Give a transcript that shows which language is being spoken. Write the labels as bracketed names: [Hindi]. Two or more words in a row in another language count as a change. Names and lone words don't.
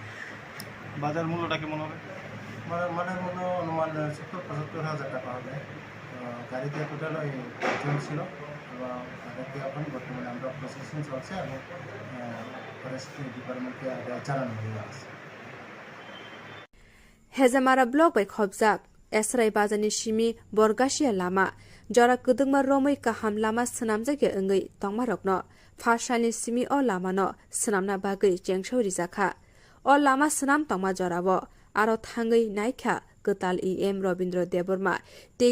[Bangla] বাজার মূল্যটা কেমন হবে? মানের মূল্য অনুমান 70-75 হাজার টাকা হবে। গাড়িতে টোটাল 5 জন ছিল এবং তাদেরকে এখন বর্তমানে আমরা প্রসেসিং চলছে এবং [English] forest departmentকে [Bangla] জানানো হয়ে আছে। [Kok Borok] हेजामारा ब्लक bai khobjak esrai bazani shimi borgasia lama jora kudungma romai kaham lama snamjage engei tongmarokno phashani simi o lama no snamna bagai jengshori jakha o lama snam tongma jorabo aro thangui naikha Kwtal em Robindro Deborma tei